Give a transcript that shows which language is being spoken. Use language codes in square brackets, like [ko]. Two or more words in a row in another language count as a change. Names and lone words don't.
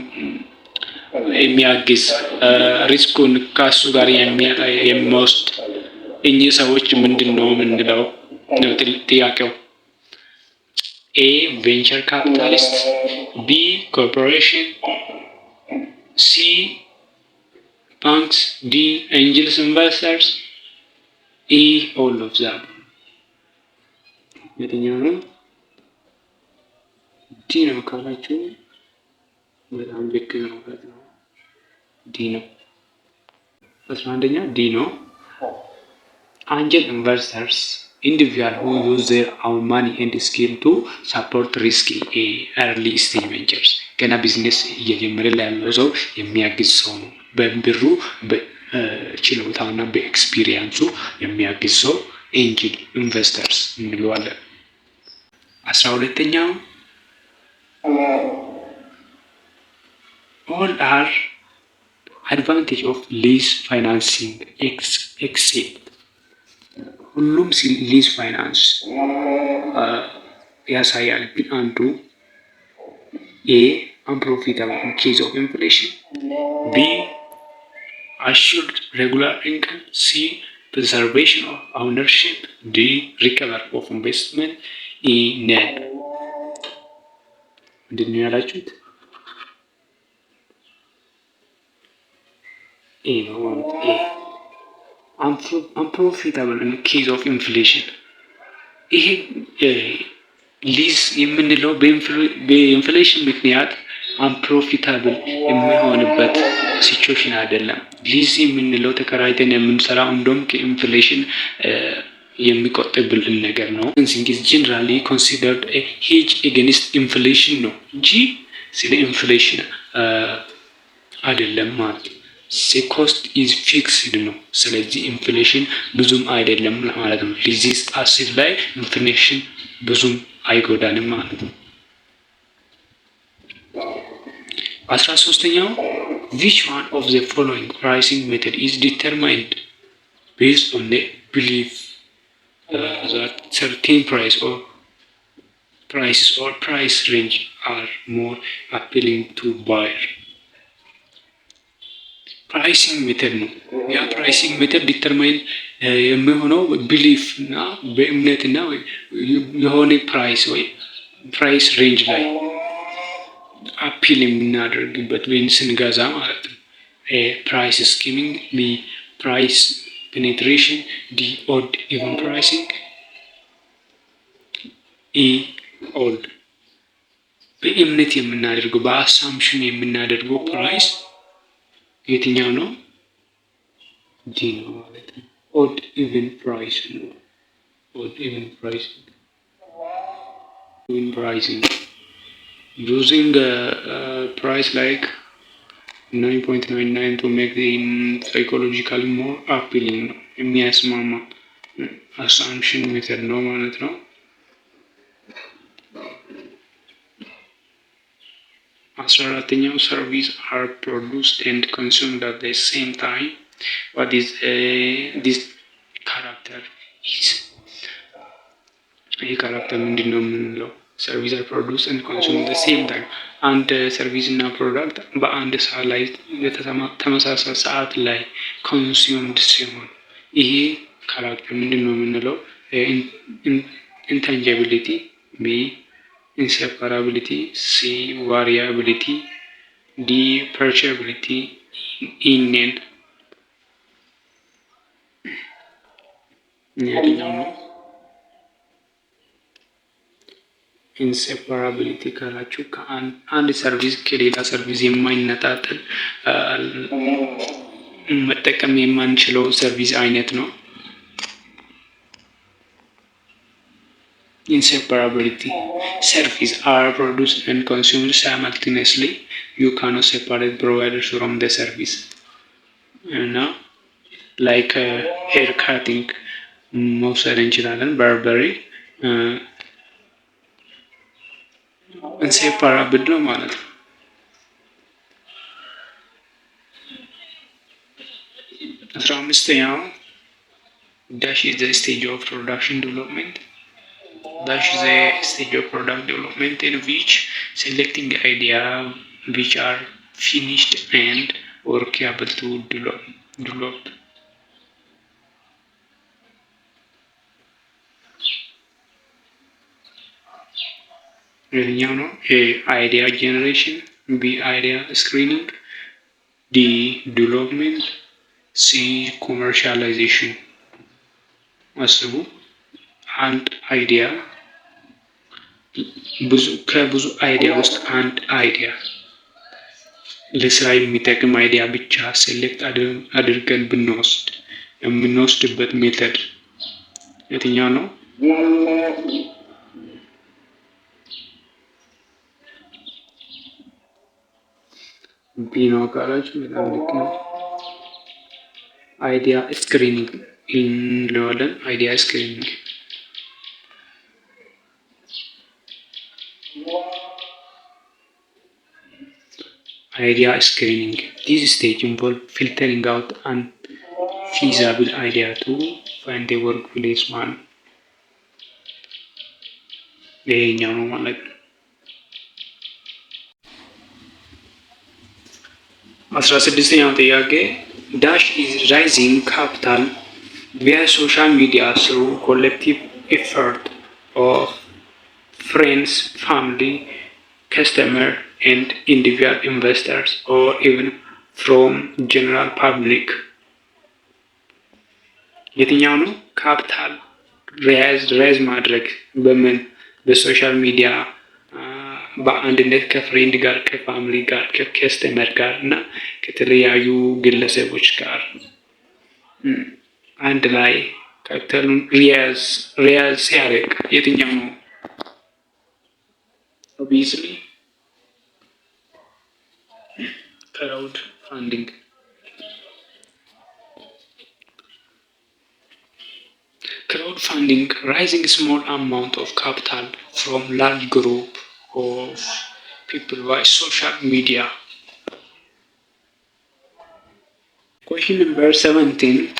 [am] የሚያግዝ ሪስኩን ከሱ ጋር የሚወስድ እኚህ ሰዎች ምንድን ነው የምንለው ነው ጥያቄው። ኤ [en] venture capitalist፣ [am] ቢ ኮርፖሬሽን፣ ሲ ባንክስ፣ ዲ [en] angels investors፣ [am] ኢ [en] all of them። [am] የትኛው ነው? ዲ ነው ካላችሁ በጣም ልክ ነው ማለት ነው። ዲ ነው። 11ኛ ዲ ነው። [en] angel investors individual who use their own money and skill to support risky early stage ventures [am] ገና ቢዝነስ እየጀመረ ያለው ሰው የሚያግዝ ሰው ነው። በብሩ በችሎታውና በኤክስፒሪየንሱ የሚያግዝ ሰው [en] angel investors [am] እንለዋለን። [en] 12ኛው all are advantage of lease financing except ሁሉም lease finance [am] ያሳያል። ግን አንዱ [en] ኤ unprofitable in case of inflation፣ ቢ assured regular income፣ ሲ preservation of ownership፣ ዲ recovery of investment፣ ኢ none። [am] ምንድን ነው ያላችሁት? ኤ ነው ማለት ኤ [en] unprofitable in case of inflation። [am] ይሄ ሊዝ የምንለው በኢንፍሌሽን ምክንያት አንፕሮፊታብል የሚሆንበት ሲቹዌሽን አይደለም። ሊዝ የምንለው ተከራይተን የምንሰራው እንደውም ከኢንፍሌሽን የሚቆጥብልን ነገር ነው። ኢንግሊዝ [en] generally considered hedge against inflation [am] ነው እንጂ ስለ ኢንፍሌሽን አይደለም ማለት ነው። [en] cost is fixed [am] ነው። ስለዚህ ኢንፍሌሽን ብዙም አይደለም ማለት ነው። [en] lease asset [am] ላይ ኢንፍሌሽን ብዙም አይጎዳንም ማለት ነው። [en] 13ኛው which one of the following pricing method is determined based on the belief that certain prices or price range are more appealing to buyer? pricing method [am] ነው። ያ [en] pricing method determine [am] የሚሆነው ቢሊፍ እና በእምነት እና የሆነ ፕራይስ ወይ [en] price range [am] ላይ አፒል የምናደርግበት ወይም ስንገዛ ማለት ነው። [en] price skimming, B price penetration, D odd even pricing፣ [am] ኢ ኦድ በእምነት የምናደርገው በአሳምሽን የምናደርገው ፕራይስ የትኛው ነው? ዲ ነው ማለት ነው። [en] odd even price [am] ነው። [en] odd even pricing using price like 9.99 to make them psychologically more appealing [am] ነው የሚያስማማ [en] assumption method [am] ነው ማለት ነው። 14ኛው [en] service are produced and consumed at the same time. What is this character is? [am] ይህ ካራክተር ምንድን ነው የምንለው? [en] service are produced and consumed at the same time. [am] አንድ ሰርቪስ እና ፕሮዳክት በአንድ ሰዓት ላይ ተመሳሳይ ሰዓት ላይ consumed ሲሆን ይሄ ካራክተር ምንድን ነው የምንለው? [en] intangibility፣ B inseparability፣ C variability፣ D perceivability in [am] የትኛው ነው? ኢንሴፓራቢሊቲ ካላችሁ ከአንድ ሰርቪስ ከሌላ ሰርቪስ የማይነጣጠል መጠቀም የማንችለው ሰርቪስ አይነት ነው። Inseparability. [en] Services are produced and consumed simultaneously. You cannot separate providers from the service. Now, like hair cutting, [am] መውሰድ እንችላለን። በርበሪ ኢንሴፓራብል ነው ማለት ነው። 15ኛው [en] dash is the stage of production development. Dash is a stage of product development in which selecting idea which are finished and workable to develop. [am] የትኛው ነው? [en] A idea generation፣ B idea screening፣ D development፣ C commercialization። [am] አስቡ፣ አንድ አይዲያ ከብዙ አይዲያ ውስጥ አንድ አይዲያ ለስራ የሚጠቅም አይዲያ ብቻ ሴሌክት አድርገን ብንወስድ የምንወስድበት ሜተድ የትኛው ነው? ቢ ነው ካላችሁ በጣም ልክ ነው። [en] idea screening [am] እንለዋለን። [en] idea screening idea screening. This stage involves filtering out unfeasible idea to find a workplace one. [am] ይሄኛው ነው ማለት ነው። 16ኛው ጥያቄ [en] dash is raising capital via social media through collective effort of friends, family, customer and individual investors or even from general public. [am] የትኛው ነው? [en] capital raise [am] ማድረግ በምን በሶሻል ሚዲያ በአንድነት ከፍሬንድ ጋር ከፋሚሊ ጋር ከከስተመር ጋር እና ከተለያዩ ግለሰቦች ጋር አንድ ላይ ካፒታሉን ሪያዝ ሲያደርግ የትኛው ነው? [en] obviously crowd funding። Crowdfunding, raising small amount of capital from large group of people via social media. Question number 17.